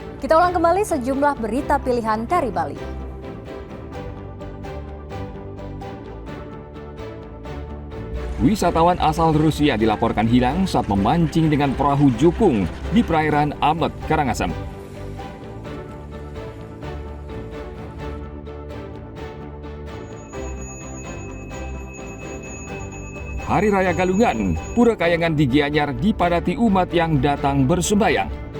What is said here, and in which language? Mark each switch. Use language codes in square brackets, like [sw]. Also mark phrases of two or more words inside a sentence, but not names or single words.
[id] Kita ulang kembali sejumlah berita pilihan dari Bali. Wisatawan asal Rusia dilaporkan hilang saat memancing dengan perahu jukung di perairan Amet, Karangasem. Hari Raya Galungan, Pura Kayangan di Gianyar dipadati umat yang datang bersembahyang.